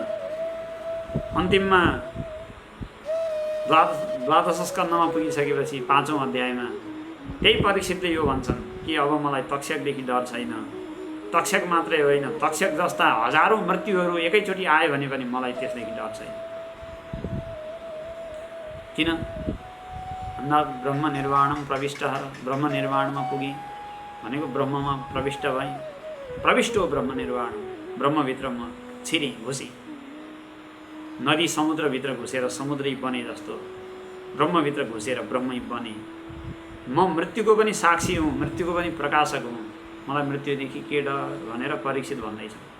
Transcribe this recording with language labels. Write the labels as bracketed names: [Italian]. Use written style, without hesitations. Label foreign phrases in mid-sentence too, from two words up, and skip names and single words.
[Nepali] अन्तिममा द्वादश स्कन्धमा पुगिसकेपछि 5औं अध्यायमा त्यही परीक्षितले यो भन्छन् कि अब मलाई तक्षकदेखि डर छैन। तक्षक मात्रै होइन, तक्षक जस्ता हजारौँ मृत्युहरू एकैचोटि आयो भने पनि मलाई त्यसदेखि डर छैन। किन भन्दा [Sanskrit] ब्रह्म निर्वाणम प्रविष्ट, [Nepali] ब्रह्म निर्वाणमा पुगे भनेको ब्रह्ममा प्रविष्ट भएँ। [Sanskrit] प्रविष्टो ब्रह्म निर्वाण, [Nepali] ब्रह्मभित्र म छिरी घुसी, नदी समुद्रभित्र घुसेर समुद्रै बने जस्तो ब्रह्मभित्र घुसेर ब्रह्मै बने। म मृत्युको पनि साक्षी हुँ, मृत्युको पनि प्रकाशक हुँ, मलाई मृत्युदेखि के डर भनेर परीक्षित भन्दैछ।